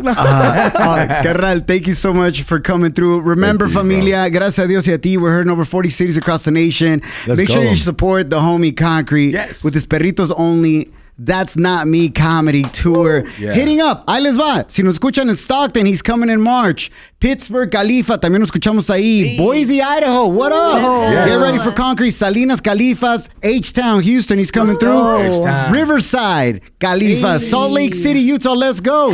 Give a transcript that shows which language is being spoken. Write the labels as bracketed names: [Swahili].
[English] Carnal, thank you so much for coming through. Remember, familia, [Spanish] gracias a Dios y a ti, [English] we're heard in over 40 cities across the nation. Make sure you support the homie Concrete with his Perritos Only That's Not Me Comedy Tour. Yeah. Hitting up. [Spanish] Ahí les va. Si nos escuchan en Stockton, [English] he's coming in March. [Spanish] Pittsburgh, Califa, también nos escuchamos ahí. [English] Boise, Idaho, what up? Yes. Get ready for Concrete. Salinas, Califas. H-Town, Houston, he's coming through. H-Town. Riverside, Califas. Salt Lake City, Utah, let's go.